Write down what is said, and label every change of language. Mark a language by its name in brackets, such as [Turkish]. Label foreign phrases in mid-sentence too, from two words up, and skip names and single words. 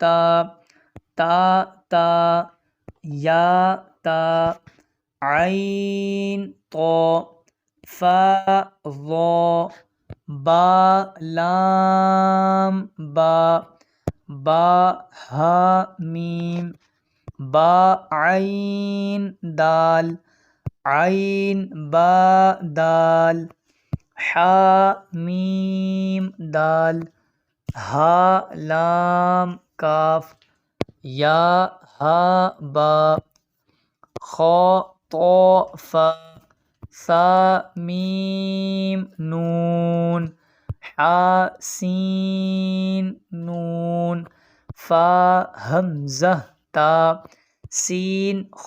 [Arabic] تا یا تا عین طا فا ضا با لام با ہا میم با عین دال با دال حا میم دال ہا لام کاف یا ہا با خا طا فا میم نون حا سین نون فا حمزہ تا سین